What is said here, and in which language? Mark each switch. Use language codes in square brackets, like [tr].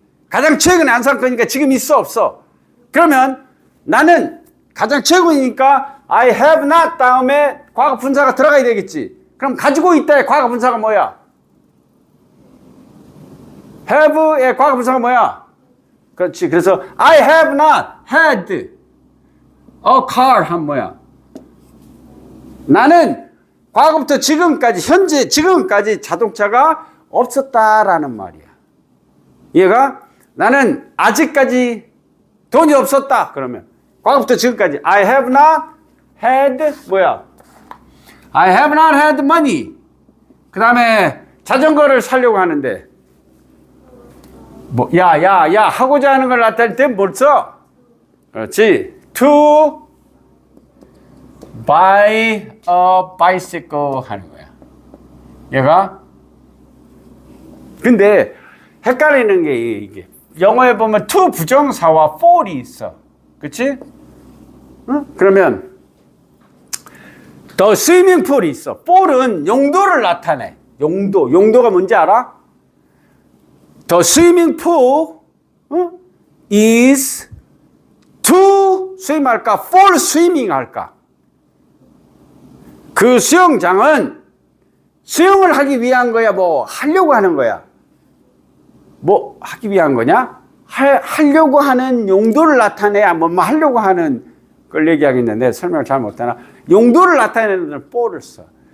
[ko] 가장 최근에 안 산 거니까 지금 있어 없어? 그러면 나는 가장 최근이니까 [en] I have not [ko] 다음에 과거 분사가 들어가야 되겠지. 그럼 가지고 있다의 과거 분사가 뭐야? have의 과거 분사가 뭐야? 그렇지. 그래서 [en] I have not had a car [ko] 한 뭐야? 나는 과거부터 지금까지 현재 지금까지 자동차가 없었다라는 말이야. 얘가 나는 아직까지 돈이 없었다. 그러면 과거부터 지금까지 [en] I have not had [ko] 뭐야? [en] I have not had money. [ko] 그 다음에 자전거를 사려고 하는데 뭐 야 하고자 하는 걸 나타낼 때 뭘 써? 그렇지. To [en] buy a bicycle [ko] 하는 거야. 얘가 근데 헷갈리는 게 이게 영어에 보면 to 부정사와 for이 있어. 그치? 응? 그러면 [en] the swimming pool [ko] 이 있어. for은 용도를 나타내. 용도가 뭔지 알아? [en] The swimming pool is to swim [ko] 할까? [en] for swimming [ko] 할까? 그 수영장은 수영을 하기 위한 거야? 뭐 하려고 하는 거야? 뭐 하기 위한 거냐? 하려고 하는 용도를 나타내야 뭐 하려고 하는 걸 얘기하겠는데 설명을 잘 못하나? 용도를 나타내는 데는 for를 써.